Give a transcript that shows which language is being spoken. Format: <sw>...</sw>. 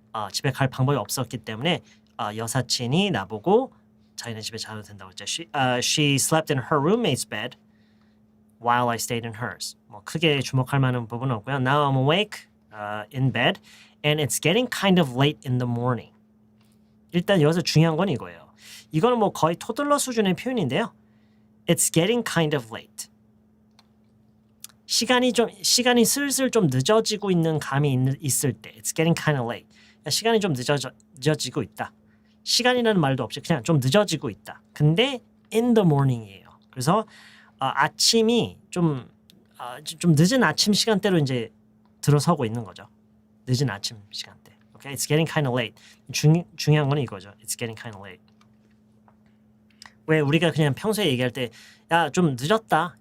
<ko>집에 갈 방법이 없었기 때문에 여사친이 나보고 자기네 집에 자도 된다고 했죠.</ko> <en>She slept in her roommate's bed while I stayed in hers.</en> <ko>뭐 크게 주목할 만한 부분은 없고요.</ko> <en>Now I'm awake in bed and it's getting kind of late in the morning.</en> <ko>일단 여기서 중요한 건 이거예요. 이거는 뭐 거의 토들러 수준의 표현인데요.</ko> <en>It's getting kind of late.</en> <ko>시간이 슬슬 좀 늦어지고 있는 감이 있을 때</ko> <en>It's getting kind of late.</en> <ko>시간이 좀 늦어지고 있다. 시간이라는 말도 없이 그냥 좀 늦어지고 있다. 근데</ko> <en>in the morning</en> <ko>이에요. 그래서 아침이 좀 늦은 아침 시간대로 이제 들어서고 있는 거죠. 늦은 아침 시간대.</ko> <en>Okay, it's getting kind of late.</en> <ko>중요한 건 이거죠.</ko> <en>It's getting kind of late.</en> <ko>왜 우리가 그냥 평소에 얘기할 때 야, 좀 늦었다.</ko>